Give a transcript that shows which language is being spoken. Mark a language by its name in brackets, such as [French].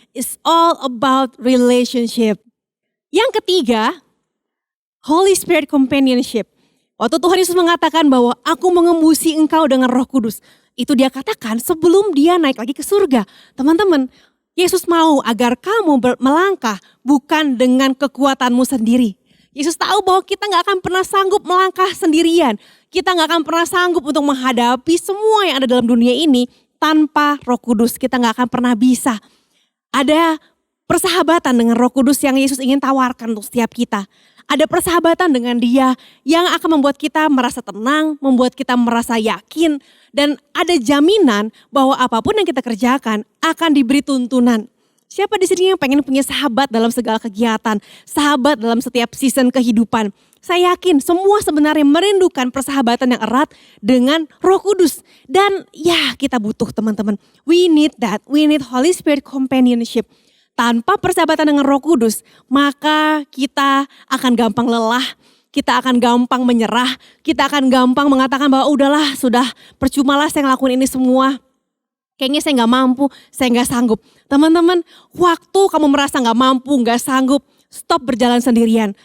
[English] It's all about relationship. [Indonesian] Yang ketiga, Holy Spirit companionship. Waktu Tuhan Yesus mengatakan bahwa aku mengembusi engkau dengan Roh Kudus. Itu dia katakan sebelum dia naik lagi ke surga. Teman-teman, Yesus mau agar kamu melangkah bukan dengan kekuatanmu sendiri. Yesus tahu bahwa kita gak akan pernah sanggup melangkah sendirian. Kita gak akan pernah sanggup untuk menghadapi semua yang ada dalam dunia ini tanpa Roh Kudus. Kita gak akan pernah bisa. Ada persahabatan dengan Roh Kudus yang Yesus ingin tawarkan untuk setiap kita. Ada persahabatan dengan Dia yang akan membuat kita merasa tenang, membuat kita merasa yakin. Dan ada jaminan bahwa apapun yang kita kerjakan akan diberi tuntunan. Siapa di sini yang pengen punya sahabat dalam segala kegiatan, sahabat dalam setiap season kehidupan? Saya yakin semua sebenarnya merindukan persahabatan yang erat dengan Roh Kudus. Dan ya kita butuh teman-teman. [English] We need that, we need Holy Spirit companionship. [Indonesian] Tanpa persahabatan dengan Roh Kudus, maka kita akan gampang lelah, kita akan gampang menyerah, kita akan gampang mengatakan bahwa udahlah sudah percumalah saya ngelakuin ini semua. Kayaknya saya gak mampu, saya gak sanggup. Teman-teman, waktu kamu merasa gak mampu, gak sanggup, stop berjalan sendirian.